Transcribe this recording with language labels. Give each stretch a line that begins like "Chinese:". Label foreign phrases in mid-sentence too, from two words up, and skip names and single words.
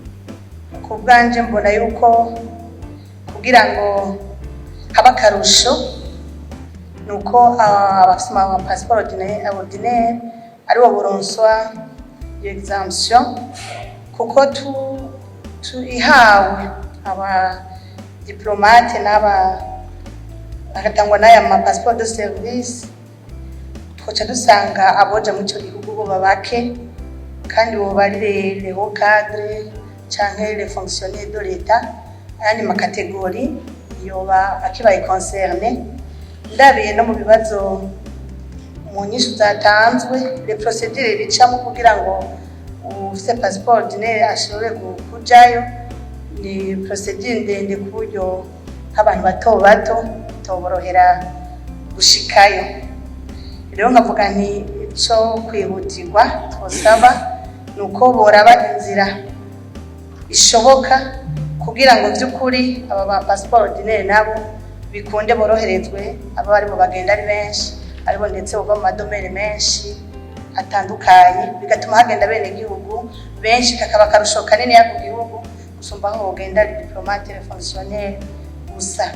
Rundi: Ku bwanje mbona yuko kugira ngo haba akarusho nuko abafite ama
French: passeport ordinaire
Rundi: ari wo buronswa exemption kuko ihawe aba diplomate agatangwa n'aya ma
French: passeport de service
Rundi: twoca dusanga aboja mu cyo gihugu bo babake kandi bo bari
French: les hauts cadres
Rundi: canke
French: les fonctionnaires de l'État
Rundi: ayandi makategori yoba akibaye concerne. Ndabiye no mu bibazo mu nyishu zatanzwe
French: les procédures
Rundi: ricamo kugira ngo ufite
French: passeport ordinaire
Rundi: ashobore kujayo ni procedure ndende ku buryo abantu bato toborohera gushikayo. Rero nkavuga nti cyo kwihutirwa twosaba nuko boraba inzira ishoboka kugira ngo by'ukuri aba ba
French: passeport ordinaire
Rundi: nabo bikunde boroherezwe aba bari bo bagenda ari benshi aribo ndetse uva mu madomene menshi atandukanye bigatuma hagenda bene gihugu benshi kakaba karusho kanini yako gihugu usumba aho ugenda ari diplomate
French: le fonctionnaire
Rundi: gusa.